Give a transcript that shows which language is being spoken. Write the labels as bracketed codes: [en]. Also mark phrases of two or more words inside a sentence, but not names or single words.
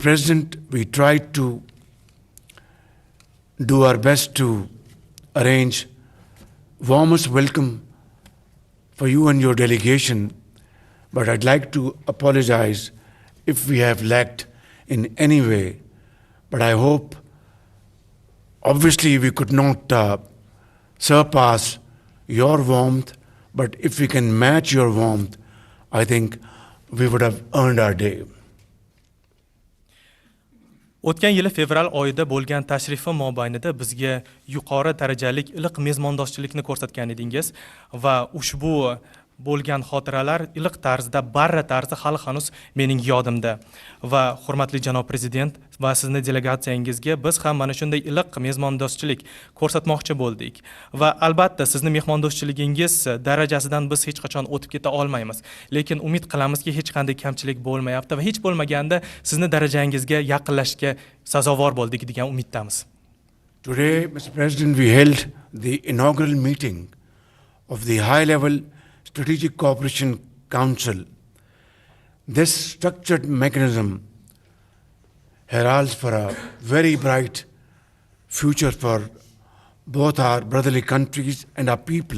[en] President, we tried to do our best to arrange warmest welcome for you and your delegation, but I'd like to apologize if we have lacked in any way. But I hope, obviously we could not surpass your warmth, but if we can match your warmth, I think we would have earned our day. [uz] O'tgan yili fevral oyida bo'lgan tashrifim mobaynida bizga yuqori darajalik iliq mezmondoshchilikni ko'rsatgan edingiz va ushbu bo'lgan xotiralar iliq tarzda, barra tarzda hali hanuz mening yodimda. Va hurmatli janob prezident va sizni delegatsiyangizga biz ham mana shunday iliq mezmondoshchilik ko'rsatmoqchi bo'ldik. Va albatta sizni mehmondoshchiligingiz darajasidan biz hech qachon o'tib keta olmaymiz. Lekin umid qilamizki hech qanday kamchilik bo'lmayapti va hech bo'lmaganda sizni darajangizga yaqinlashga sazovor bo'ldik degan umiddamiz. [en] Today, Mr. President, we held the inaugural meeting of the high-level Strategic Cooperation Council. This structured mechanism heralds for a very bright future for both our brotherly countries and our people.